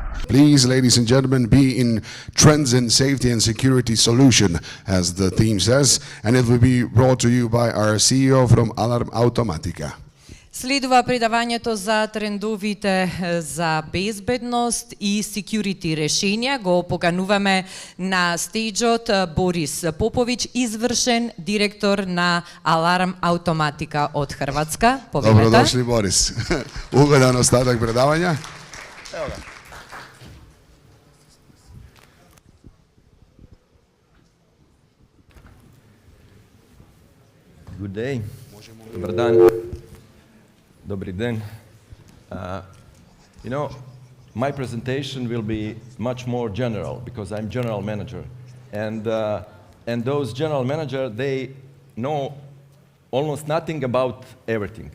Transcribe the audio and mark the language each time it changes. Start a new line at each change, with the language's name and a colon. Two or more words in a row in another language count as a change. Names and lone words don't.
English: Please, ladies and gentlemen, be in trends in safety and security solution, as the theme says, and it will be brought to you by our CEO from Automatika.
Macedonian: Следува предавањето за трендовите за безбедност и security решенја. Го покануваме на стејџот Борис Popović, извршен директор на Аларм Automatika од Хрватска. Повелете. Добродошли, Борис. Угоден остаток предавања.
Croatian: Ево га.
English: Good day.
Croatian: Dobar dan. Dobri den.
English: You know, my presentation will be much more general because I'm general manager, and those general manager, they know almost nothing about everything.